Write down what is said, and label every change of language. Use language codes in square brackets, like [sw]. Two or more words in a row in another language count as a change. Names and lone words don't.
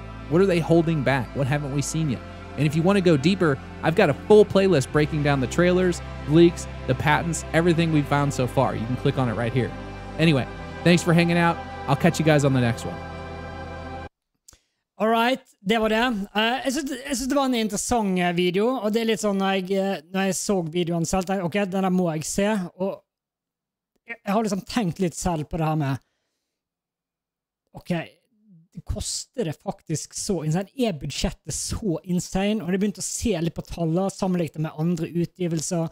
[en] What are they holding back? What haven't we seen yet? And if you want to go deeper, I've got a full playlist breaking down the trailers, leaks, the patents, everything we've found so far. You can click on it right here. Anyway, thanks for hanging out. I'll catch you guys on the next one. All right, [no] det var det. Jeg synes det var en interessant video, og det litt sånn når jeg så videoen selv, tenkte ok, denne må jeg se, og jeg har liksom tenkt litt selv på det her med ok, det koster det faktisk så insane, budsjettet så insane, og det begynte å se litt på tallet sammenlignet med andre utgivelser.